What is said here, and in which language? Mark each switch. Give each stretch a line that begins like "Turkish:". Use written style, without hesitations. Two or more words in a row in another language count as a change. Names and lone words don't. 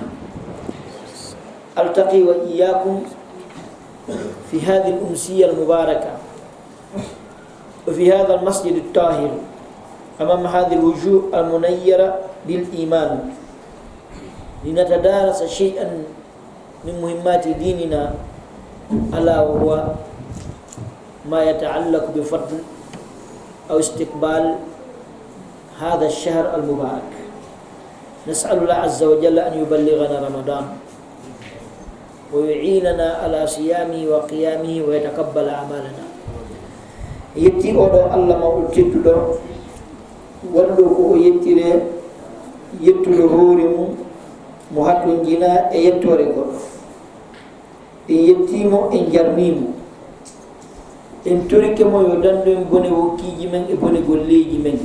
Arabic: ألتقي وإياكم في هذه الأمسية المباركة وفي هذا المسجد الطاهر أمام هذه الوجوه المنيرة بالإيمان لنتدارس شيئا من مهمات ديننا، ألا وهو ما يتعلق بفضل أو استقبال هذا الشهر المبارك. نسأل الله عز وجل أن يبلغنا رمضان ويعيننا على صيامه وقيامه ويتقبل أعمالنا.
Fula: yetti oɗo allah mawɗo tedduɗo waɗɗo ko o yettire yettude hoore mum mo hatto jina e yettore goɗɗo. en yettimo, en jarnimo, en torike mo yo dandu en bone wokkiji men e bone golleji men.